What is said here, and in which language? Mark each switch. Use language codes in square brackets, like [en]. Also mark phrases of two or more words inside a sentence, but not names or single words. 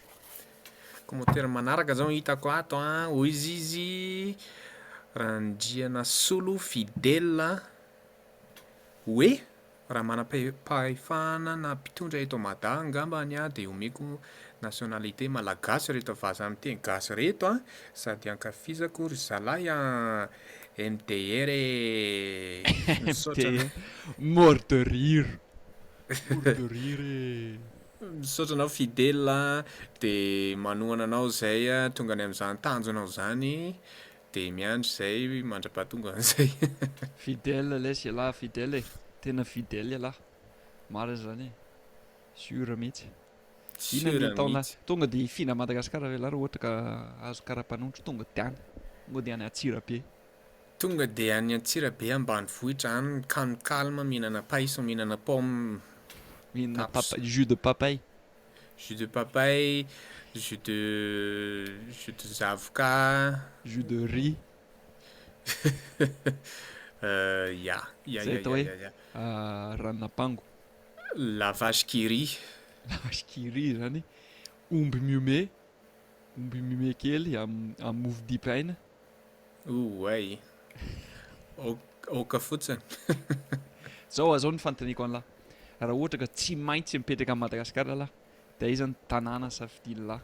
[mg] Commentaire manaraka zao hitako ato hoy izy Randriana Solo fidèle hoe raha manam-pahefana na mpitondra eto Mada angambany de omeko nationalité malagasy reto vaza amin'ny teny gasy reto sady ankafizako ry zalahy MDR [fr] mort de rire. Mort de rire. [mg] Misaotra anao fidèle de manohana anao zay tonga any amin'izany tanjonao zany de miandry zay mandra-pahatonga an'izay. Fidèle laisy lahy fidèle e. Tena fidèle lahy. Mara zany e. Sura mihitsy. Sura mihitsy. Tonga dia hifina Madagasikara ve lahara ohatra ka azo karapanondro tonga dia any. Tonga dia any Antsirabe. Tonga dia any Antsirabe ambanivohitra any calme mihinana paiso, mihinana pomme, Mihinana Taps. [fr] jus de papaye. jus de papaye, jus de zavoka. Jus de riz. [mg] Zay atao hoe ranon'ampango. La vache qui rit. La vache qui rit zany. Omby miomé. Omby miomé kely amin'ny mofo dipaina. Ouais. Oka fotsiny. Zao ny fanontaniako an'lahy. Raha ohatra ka tsy maintsy mipetraka amin'ny Madagasikara lahy, dia iza ny tanàna safidiany lahy?